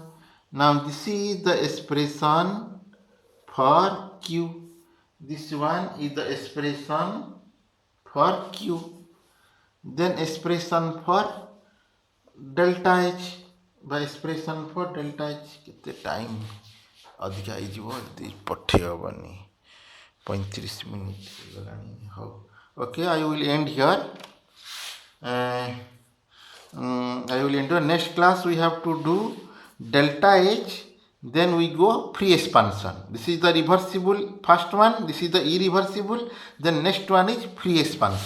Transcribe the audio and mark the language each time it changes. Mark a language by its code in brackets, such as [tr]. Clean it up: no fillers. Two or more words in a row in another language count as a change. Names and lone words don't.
[en] Now this is the expression for Q. This one is the expression for Q. Then expression for delta H. By expression for delta H [or] କେତେ ଟାଇମ ଅଧିକ ଆଇଜିବୋ ପଠେ ହବନି 35 ମିନିଟ ଲଗାନି ହୋ. [en] Okay, I will end here. I will end here. Next class we have to do delta H, then we go free expansion. This is the reversible first one, this is the irreversible, then next one is free expansion.